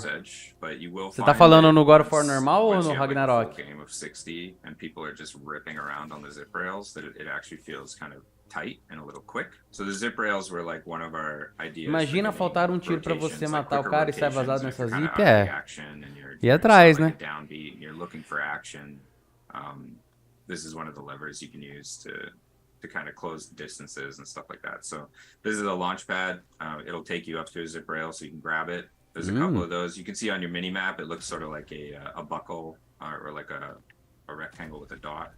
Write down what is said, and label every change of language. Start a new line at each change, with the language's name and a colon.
Portuguese: Você tá falando no God of War normal ou no Ragnarok?
English: Game of 60 and people are just ripping around on the zip rails that it actually feels kind of tight and a little quick. So the zip rails were like one of our ideas.
Portuguese: Imagina faltar um tiro pra você matar o cara e sair vazado nessa zip, E atrás, né?
English: You're looking for action. This is one of the levers you can use to kind of close distances and stuff like that. So this is a launch pad. It'll take you up to a zip rail so you can grab it. There's a couple of those. You can see on your mini map, it looks sort of like a buckle or like a rectangle with a dot.